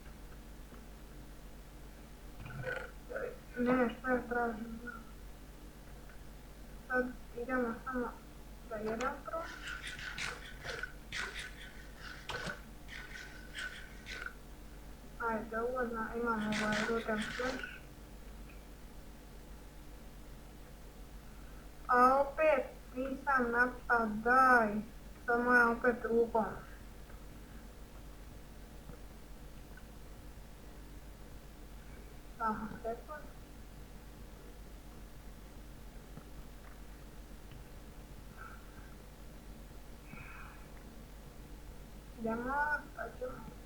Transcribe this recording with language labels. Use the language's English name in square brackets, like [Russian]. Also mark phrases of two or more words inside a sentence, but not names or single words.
[Croatian] Ne, što je tražim? Sad idemo samo za jedan prvo. Ajde, uvodno imamo ovaj [English] root and flash. [Croatian] A opet nisam napao, daj. Sad moram opet rukom. Samo sekund. Idemo, pa ćemo.